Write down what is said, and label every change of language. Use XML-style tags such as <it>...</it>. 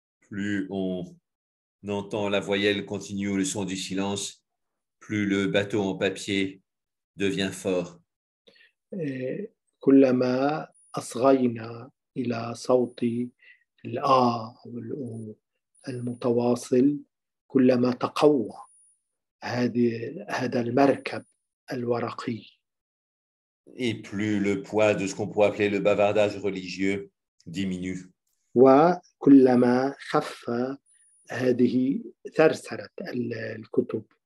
<fr>plus on entend la voyelle continue ou le son du silence, plus le bateau en papier devient fort.</fr> <ar>كلما أصغينا إلى صوت الآ أو الأو المتواصل كلما تقوى هذا المركب الورقي.</ar> <fr>Et plus le poids de ce qu'on pourrait appeler le bavardage religieux diminue.</fr> <ar>وكلما خف هذه ثرثرة الكتب.</ar>